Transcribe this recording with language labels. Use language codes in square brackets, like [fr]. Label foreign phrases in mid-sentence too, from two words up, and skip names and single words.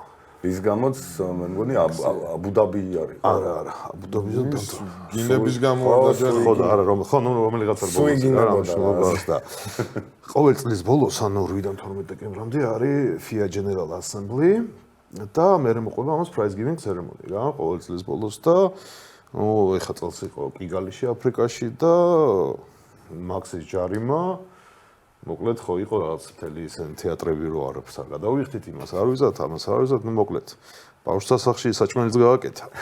[ka] ის გამოც მე მგონი აბუდაბი არის არა აბუდაბიზე გინების გამო არ დაჯარიმდა ხო არა ხო ნუ რომელიღაც არ ბოლოს და ყოველ წლის ბოლოს ანუ 8-დან 12 დეკემბრამდე არის FIA General Assembly და მე მოყვება ამას [en] prize giving ceremony [ka] რა ყოველ წლის ბოლოს და ნუ ეხა წელს იყო კიგალიში აფრიკაში და მაქსის ჯარიმა მოკლედ ხო იყო რაღაც მთელი ისეთი თეატრები რო არაფერს არ გადავიხდით იმას არ ვიზათ ამას არ ვიზათ ნუ მოკლედ ბავშვთა სახლში საჭმელიც გავაკეთა